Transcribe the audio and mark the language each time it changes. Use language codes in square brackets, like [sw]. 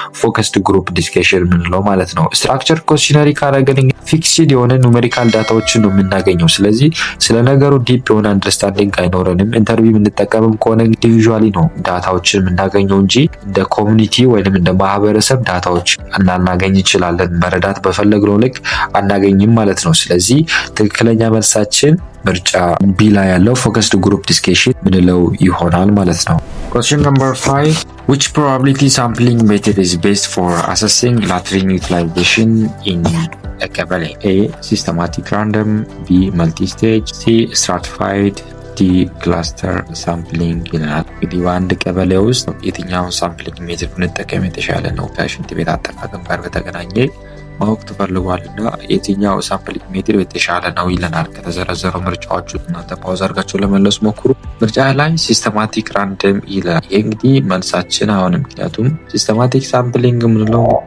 [am] ፎከስድ ግሩፕ ዲስከሽን የምንለው ማለት ነው። ስትራክቸር ኩዌሽነሪ ካደረግን ፊክስድ የሆነ ኑሜሪካል ዳታዎችን ነው የምናገኘው። ስለዚህ ስለ ነገሩ ዲፕ የሆነ አንደርስታንዲንግ አይኖረንም። ኢንተርቪው የምንጠቀምም ከሆነ ኢንዲቪዥዋሊ ነው ዳታዎችን የምናገኘው እንጂ እንደ ኮሚኒቲ ወይንም እንደ ማህበረሰብ ዳታዎች እናገኝ እንችላለን። መረዳት በፈለግነው ልክ አናገኝም ማለት ነው። ስለዚህ ትክክለኛ መልሳችን ምርጫ ቢ ላይ ያለው ፎከስድ ግሩፕ ዲስከሽን ምንለው ይሆናል ማለት ነው። [en] Question number 5. Which probability sampling method is best for assessing latrine utilization in a ቀበሌ? A. Systematic random, B. Multi-stage, C. [am] Stratified, ዲ ክላስተር ሳምፕሊንግ ይላል። እንግዲህ በአንድ ቀበሌ ውስጥ የትኛውን ሳምፕሊንግ ሜትድ ብንጠቀም የተሻለ ነው ከሽንት ቤት አጠቃቀም ጋር በተገናኘ ማወቅ ተፈልጓልና የትኛው ሳምፕሊንግ ሜትድ የተሻለ ነው ይለናል። ከተዘረዘረው ምርጫዎቹ እናንተ ፓውዝ አድርጋችሁ ለመለስ ሞክሩ። ምርጫ ላይ ሲስተማቲክ ራንደም ይላል። ይህ እንግዲህ መልሳችን አሁን ምክንያቱም ሲስተማቲክ ሳምፕሊንግ የምንለው